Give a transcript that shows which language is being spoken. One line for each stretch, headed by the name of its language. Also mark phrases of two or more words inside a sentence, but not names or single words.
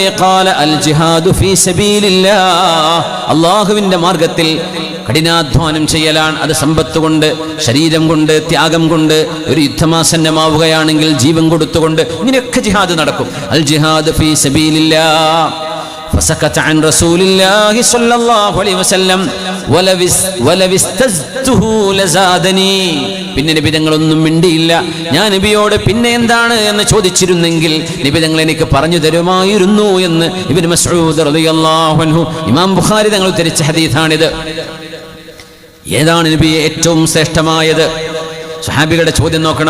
Arabic: قال الجهاد في سبيل الله,
Malayalam: അല്ലാഹുവിന്റെ മാർഗത്തിൽ കഠിനാധ്വാനം ചെയ്യലാണ്. അത് സമ്പത്ത് കൊണ്ട്, ശരീരം കൊണ്ട്, ത്യാഗം കൊണ്ട്, ഒരു യുദ്ധമാസന്നമാവുകയാണെങ്കിൽ ജീവൻ കൊടുത്തുകൊണ്ട്, ഇങ്ങനെയൊക്കെ ജിഹാദ് നടക്കും.
Arabic: الجهاد في سبيل الله. فسكت عن رسول الله صلى الله عليه وسلم ولو استزدته لزادني,
Malayalam: പിന്നെ നബി തങ്ങളൊന്നും മിണ്ടിയില്ല. ഞാൻ നബിയോട് പിന്നെ എന്താണ് എന്ന് ചോദിച്ചിരുന്നെങ്കിൽ നബി തങ്ങൾ എനിക്ക് പറഞ്ഞു തരുമായിരുന്നു എന്ന് ഇബ്നു മസ്ഊദ്
Arabic: رضي الله عنه,
Malayalam: ഇമാം ബുഖാരി തങ്ങൾ ഉദ്ധരിച്ച ഹദീസാണിത്. ഏതാണ് നബി ഏറ്റവും ശ്രേഷ്ഠമായത്? സ്വഹാബികളുടെ ചോദ്യം നോക്കണം.